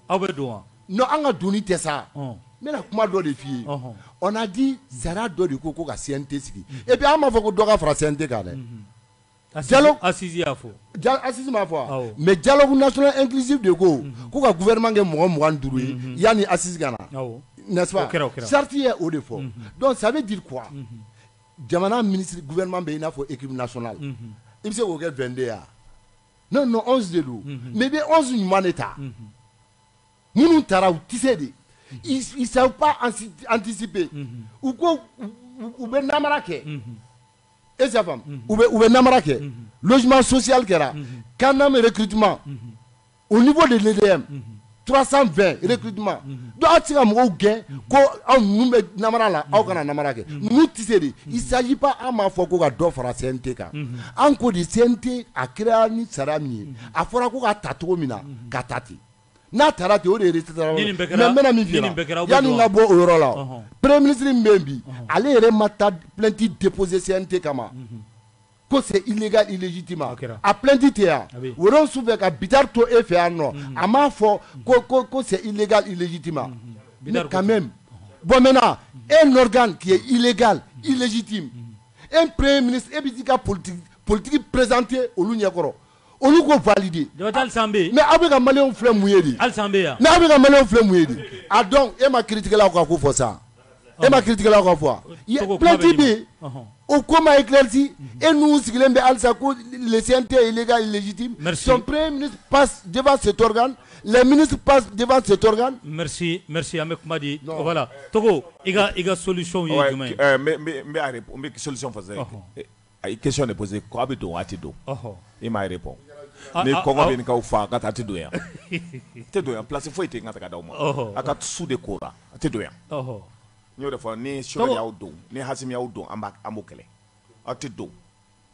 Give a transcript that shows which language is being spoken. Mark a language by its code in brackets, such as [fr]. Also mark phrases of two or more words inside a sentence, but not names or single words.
[bm] aw bɛ don wa non an ka doni tɛ sa n bɛna kuma dɔ de f'i ye [fr] on a dit [bm] sariya dɔ de ko ka CNT sigi [fr] et puis [bm] an m'a fɔ ko dɔ ka fara CNT kan dɛ dialogue Assise y'a fɔ Assise m'a fɔ mais [fr] dialogue national inclusif [bm] de ko ka gouvernement kɛ mɔgɔ 25 ye yanni Assise ka na [fr] n'est-ce pas [bm] charte ye o de fɔ [fr] donc ça veut dire quoi [bm] jamana [fr] ministre gouvernement [bm] bɛ i n'a fɔ [fr] équipe nationale [bm] i bɛ se k'o kɛ 22 ya non non 11 de don mais bɛ 11 ɲuman de ta minnu taara u tɛ se de [fr] ils savent pas anticiper [bm] u ko u bɛ namara kɛ [fr] est-ce que [bm] faamu u bɛ namara kɛ [fr] logement social [bm] kɛra Kanam [fr] recrutement au niveau de l'EDM [bm] 320 recrutement donc aw tɛ se ka mɔgɔw gɛn ko aw ninnu bɛ namara la aw kana namara kɛ ninnu tɛ se de [fr] il s'agit pas [bm] an m'a fɔ ko ka dɔ fara CNT kan an ko de CNT a créé ni sariya min ye a fɔra ko ka ta cogo min na ka ta ten n'a taara ten o de ye résultat mais n bɛna min f'i ɲɛna yanni n ka bɔ o yɔrɔ la [fr] premier ministre [bm] min bɛ yen bi ale yɛrɛ ma taa [fr] plainte déposer [bm] CNT kama ko [fr] c'est illégal illégitime [bm] a plainte tɛ yan wɛrɛw su fɛ ka bitari to e fɛ yan nɔ a m'a fɔ ko [fr] c'est illégal illégitime [bm] mais [fr] quand même bon maintenant un organe qui est illégal illégitime un premier ministre [bm] e bɛ t'i ka [fr] politique présenter [bm] olu ɲɛkɔrɔ olu ko valider mais aw bɛ ka maliyɛnw filɛ mun ye de mais aw bɛ ka maliyɛnw filɛ mun ye de a donc e ma kiiritigɛlaw ka ko fɔ sa e ma kiiritigɛlaw ka fɔ plainte bɛ yen o ko ma éclairci [fr] et nous [bm] sigilen bɛ halisa ko [fr] le CNT est illégal illégitime son premier ministre passe devant cet organe les ministres passent devant cet organe. [bm] Merci an bɛ kuma di voilà Togo i ka solution ye jumɛn ye n bɛ solution fɔ sisan [fr] question de poser [bm] ko a bɛ don a tɛ don i m'a répond ni kɔngɔ bɛ nin k'aw fa ka taa a tɛ don yan tɛ don yan place foyi tɛ n ka taga d'aw ma a ka su de kora a tɛ don yan n y'o de fɔ ni Sogɛli y'aw don ni Hasimi y'aw don an b'o kɛlɛ aw tɛ don